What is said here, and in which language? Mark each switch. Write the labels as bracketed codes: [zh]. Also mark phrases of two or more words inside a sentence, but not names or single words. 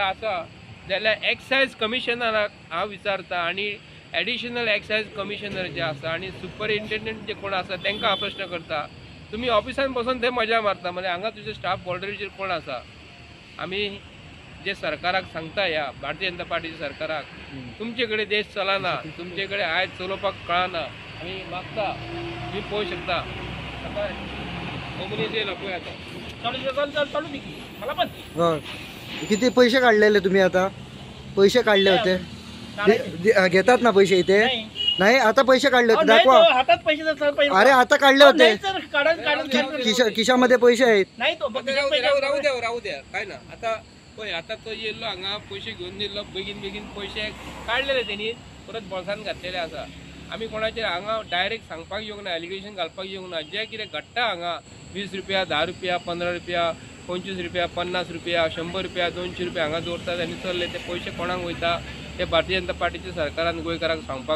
[kok] आसा जाल्यार एक्सायज कमिशनराक हांव विचारता आनी [en] additional excise commissioner [kok] जे आसा आनी सुपरिंटेंडंट जे कोण आसा तांकां हांव प्रश्न करता तुमी ऑफिसान बसून थंय मजा मारता म्हणजे हांगा तुजे स्टाफ बॉर्डरीचेर कोण आसा आमी जे सरकाराक सांगता ह्या भारतीय जनता पार्टीच्या सरकाराक तुमचे कडेन देश चलना तुमचे कडेन आयज चलोवपाक कळना आमी मागता तुम्ही पळोवंक शकता आता हो मनीस येयलो पळय आतां चालू मला पण हय. [mr] किती पैसे काढलेले तुम्ही आता पैसे काढले होते घेतात ना पैसे इथे नाही आता पैसे काढले होते दाखवा हातात पैसे अरे आता काढले होते काढून खिशामध्ये पैसे आहेत नाही तो राहू द्या [kok] काय ना आता पळय आता तो येयल्लो हांगा पैसे घेवन येयल्लो बेगीन बेगीन पैसे काडलेले तेणी परत बॉल्सान घातलेले आसा आमी कोणाचेर हांगा डायरेक्ट सांगपाक येवंक ना एलिगेशन घालपाक येवंक ना जें कितें घडटा हांगा 20 रुपया 10 रुपया 15 रुपया 25 रुपया 50 रुपया 100 रुपया 200 रुपया हांगा दवरतात आनी चल्ले ते पैसे कोणाक वयता ते भारतीय जनता पार्टीच्या सरकारान गोंयकारांक सांगपाक